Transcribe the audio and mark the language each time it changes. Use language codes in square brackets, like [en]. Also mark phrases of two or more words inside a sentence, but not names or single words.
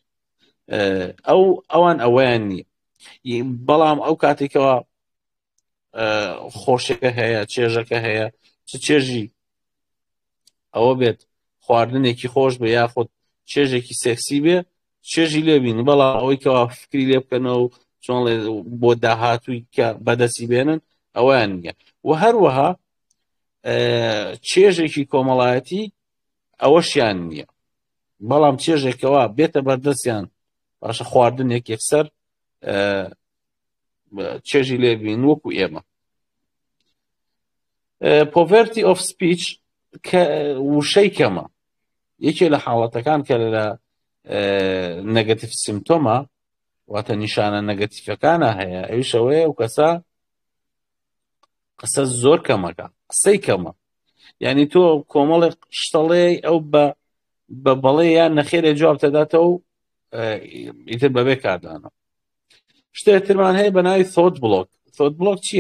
[ckb] ئەوان ئەوەیان نییە بەڵام ئەو کاتێکەوە خۆشەکە هەیە چێژەکە هەیە چ چێژی ئەوە بێت خواردنێکی خۆش بە یاخود چێژێکی سێکسی بێ چێژی لێبین بەڵام ئەوەی کەوا فکری لێ بکەنەوە و چۆن بۆ داهاتووی کە بەدەستی بێنن ئەویان نییە و هەروەها چێژێکی کۆمەڵایەتی ئەوەشیان نییە بەڵام چێژێکەوە بێتە بەردەستیان باشە خواردنێک یەکسەر چێژی لێبین وەکو ئێمە [en] poverty of speech [ckb] وشەی کەمە یەکێ لە حاڵەتەکان کە لە نەگەتیڤ سیمتۆمە واتە نیشانە نەگەتیڤەکانە هەیە ئەویشەوەیە و کەسە قسە زۆر کەمەکە قسەی کەمە یعنی تۆ کۆمەڵێک شتەڵێ ئەو بە بەڵێ یان نەخێرێ جواب تەداتەوە و ئیتر بەبێ کاردانە شتێترمان هەیە بە ناوی ثۆت بڵۆک چییە؟